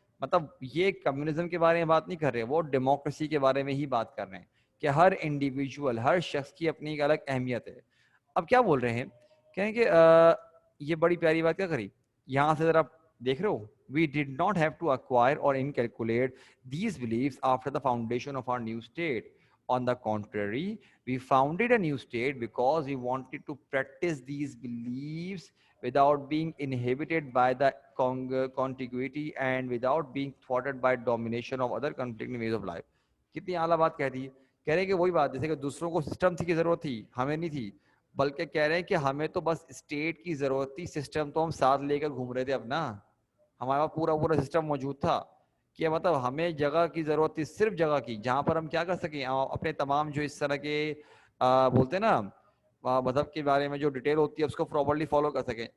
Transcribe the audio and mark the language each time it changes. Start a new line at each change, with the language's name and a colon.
Urdu: مطلب یہ کمیونزم کے بارے میں بات نہیں کر رہے, وہ ڈیموکریسی کے بارے میں ہی بات کر رہے ہیں کہ ہر انڈیویجول, ہر شخص کی اپنی ایک الگ اہمیت ہے. اب کیا بول رہے ہیں, کہیں کہ یہ بڑی پیاری بات کیا کری, یہاں سے ذرا دیکھ رہے ہو,
English: we did not have to acquire or inculcate these beliefs after the foundation of our new state. On the contrary, we founded a new state because we wanted to practice these beliefs without being inhibited by the contiguity and without being thwarted by domination of other conflicting ways of life.
Urdu: کتنی اعلیٰ بات کہہ دی. کہہ رہے ہیں کہ وہی بات, جیسے کہ دوسروں کو سسٹم کی ضرورت تھی, ہمیں نہیں تھی, بلکہ کہہ رہے ہیں کہ ہمیں تو بس اسٹیٹ کی ضرورت تھی, سسٹم تو ہم ساتھ لے کر گھوم رہے تھے اپنا, ہمارے پاس پورا سسٹم موجود تھا. کہ مطلب ہمیں جگہ کی ضرورت تھی, صرف جگہ کی, جہاں پر ہم کیا کر سکیں, اپنے تمام جو اس طرح کے بولتے ہیں نا مذہب کے بارے میں جو ڈیٹیل ہوتی ہے اس کو پراپرلی فالو کر سکیں.